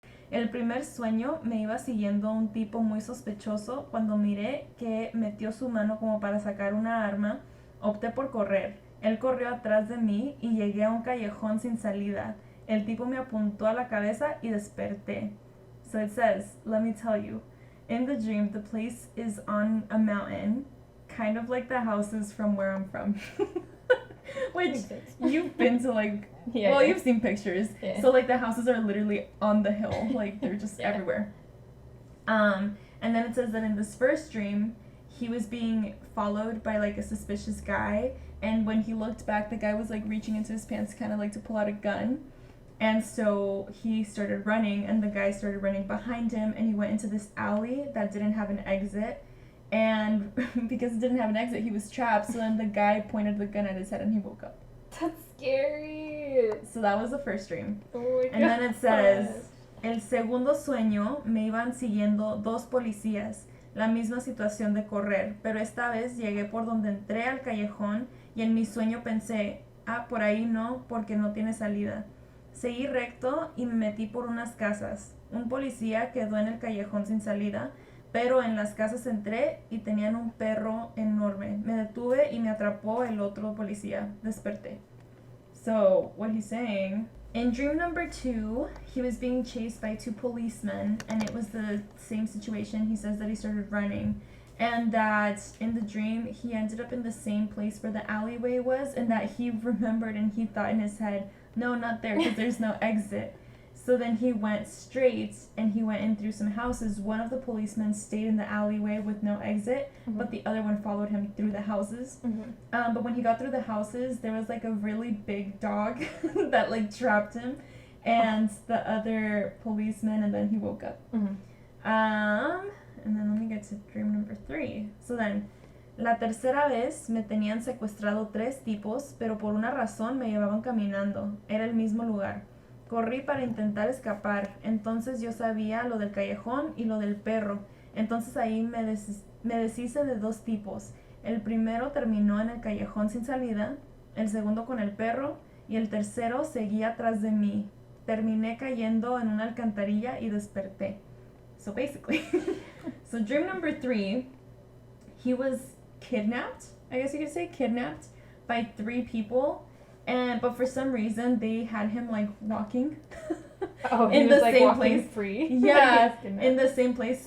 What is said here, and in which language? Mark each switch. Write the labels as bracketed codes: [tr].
[es] El primer sueño me iba siguiendo un tipo muy sospechoso. Cuando miré que metió su mano como para sacar una arma, opté por correr. Él corrió atrás de mí y llegué a un callejón sin salida. El tipo me apuntó a la cabeza y desperté. [en] So it says, let me tell you, in the dream the place is on a mountain, kind of like the houses from where I'm from. Which you've been to like, you've seen pictures. Yeah. So like the houses are literally on the hill, like they're just everywhere. And then it says that in this first dream, he was being followed by like a suspicious guy, and when he looked back, the guy was like reaching into his pants kind of like to pull out a gun. And so he started running, and the guy started running behind him, and he went into this alley that didn't have an exit. And because it didn't have an exit, he was trapped. So then the guy pointed the gun at his head, and he woke up. That's scary. So that was the first dream. Oh my God. And then it says, [es] el segundo sueño me iban siguiendo 2 policías. La misma situación de correr, pero esta vez llegué por donde entré al callejón y en mi sueño pensé, por ahí no, porque no tiene salida. Seguí recto y me metí por unas casas. Un policía quedó en el callejón sin salida, pero en las casas entré y tenían un perro enorme. Me detuve y me atrapó el otro policía. Desperté. [en] So, what he's saying, in dream number 2, he was being chased by 2 policemen, and it was the same situation. He says that he started running, and that in the dream, he ended up in the same place where the alleyway was, and that he remembered and he thought in his head, no, not there, because there's no exit. So then he went straight, and he went in through some houses. One of the policemen stayed in the alleyway with no exit, but the other one followed him through the houses. But when he got through the houses, there was like a really big dog that like trapped him, and the other policeman, and then he woke up. And then let me get to dream number 3. So then, [es] la tercera vez me tenían secuestrado 3 tipos, pero por una razón me llevaban caminando. Era el mismo lugar. Corrí para intentar escapar. Entonces yo sabía lo del callejón y lo del perro. Entonces ahí me deshice de 2 tipos. El primero terminó en el callejón sin salida, el segundo con el perro y el tercero seguía atrás de mí. Terminé cayendo en una alcantarilla y desperté. [en] So basically, so dream number 3, he was kidnapped, I guess you could say, kidnapped by 3 people, but for some reason they had him like walking in the like same place. Free. Yeah, in the same place.